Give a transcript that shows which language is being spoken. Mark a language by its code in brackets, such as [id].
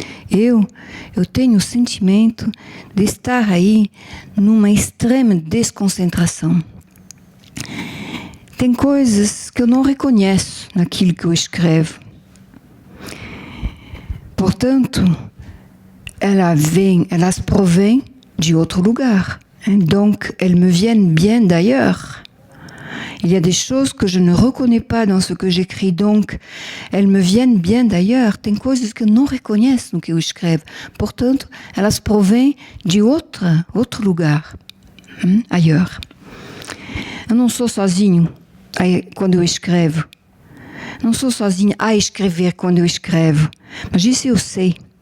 [pt] Eu tenho o sentimento de estar aí numa extrema desconcentração. Tem coisas que eu não reconheço naquilo que eu escrevo. Portanto, elas provêm de outro lugar. [fr] Donc, elles me viennent bien d'ailleurs. Il y a des choses que je ne reconnais pas dans ce que j'écris, donc elles me viennent bien d'ailleurs. [pt] Tem coisas que eu não reconheço no que eu escrevo. Portanto, elas provêm de outro lugar, ailleurs. Eu não sou sozinho quando eu escrevo. Não sou sozinho a escrever quando eu escrevo. Mas isso eu sei.